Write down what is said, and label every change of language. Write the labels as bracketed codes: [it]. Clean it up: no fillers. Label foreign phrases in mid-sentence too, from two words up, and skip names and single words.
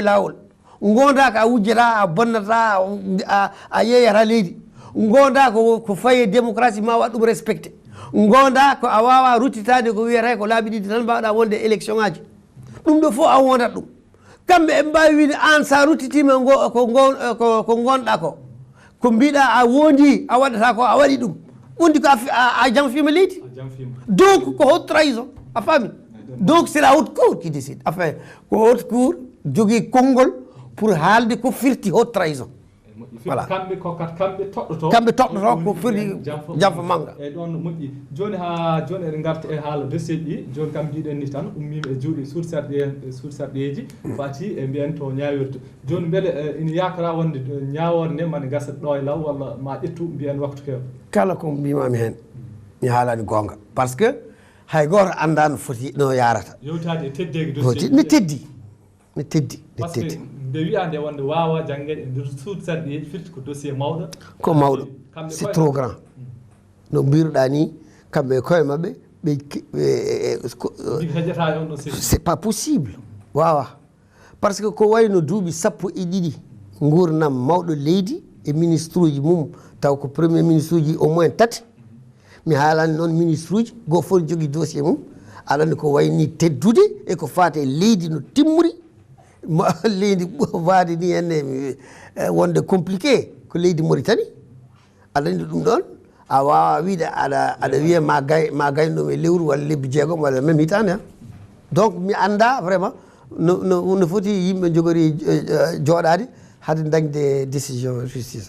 [ff] lawol gondaka a wujjata a bonnata a yeeyata leydi gonda ko faye démocratie ma waɗ ɗum respecté gonda ko a wawa ruttitade ko wiyata ko laaɓi ɗiɗi tan mbawɗa wonde élection ngaji ɗum ɗo fof a wondat ɗum kamɓe ɓe mbawi wiide an sa ruttitima ko gonɗa ko mbiɗa a wondi a waɗata ko a waɗi ɗum wondi ko a jamfima leydi donc ko [fr] haute trahison [ff] a faami [fr] donc c'est la haute cour qui décide enfin [ff] ko [fr] haute cour [ff] jogui konngol pour haalde ko firti [fr] haute trahison voilà [ff] kamɓe ko kat kamɓe toɗɗoto kamɓe toɗɗoto ko firti jamfa manga eyyi ɗon moƴƴi joni ha joni eɗen garta e haala dossier ɗi joni kam mbiɗen ni tan ummima e juuɗe suudsarɗeji fati e mbiyen to ñawirta joni beele ina yakora wonde ñawore nde mane gasa ɗo e law walla ma ƴettu mbiyen waktu kew kala ko mbimami hen mi haalani gonga [fr] par ce que [ff] hay goto anda no foti no yarata yewtade e teddegi dossier ne teddi ne teddi [fr] par ce que [ff] nde wiya nde wonde wawa janggede e nder suudsarɗeji firti ko dossier mawɗo ko mawɗo [fr] c'est trop grand [ff] no mbiruɗa ni kamɓe koye mabɓe [fr] c'est pas possible [ff] wawa [fr] par ce que [ff] ko wayno duuɓi 12 gurdam mawɗo leydi e ministre uji mum taw ko [fr] premier ministre [ff] uji [fr] au moins [ff] 3 mi haalani noon ministre uji goto fof jogui dossier mum aɗa andi ko wayni teddude e ko fate leydi no timmuri leydi waade ni henne wonde compliqué ko leydi Mauritanie aɗa andi ɗum ɗon a wawa wiide aɗa wiya ma gaynoɗum e lewru walla lebbi jeegom walla même hitande han donc mi anda vraiment no foti yimɓe jogori jooɗade hade dañde [fr] décision justice